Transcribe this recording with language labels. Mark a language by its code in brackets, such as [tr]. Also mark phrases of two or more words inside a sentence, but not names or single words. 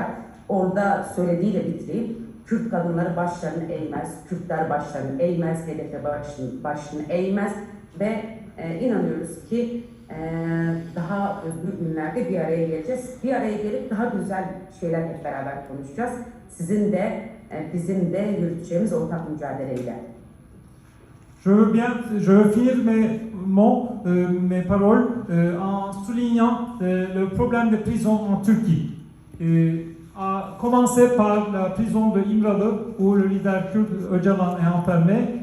[tr] Orada söylediğiyle bitireyim. Kürt kadınları başlarını eğmez, Kürtler başlarını eğmez, HDP başını eğmez. Ve inanıyoruz ki daha özgür günlerde bir araya geleceğiz. Bir araya gelip daha güzel şeyler hep beraber konuşacağız. Sizin de bizim de yürüteceğimiz ortak mücadeleyle. [fr] Je veux finir mes paroles en soulignant le problème des prisons en Turquie. À commencer par la prison de İmralı, où le leader kurde Öcalan est enfermé.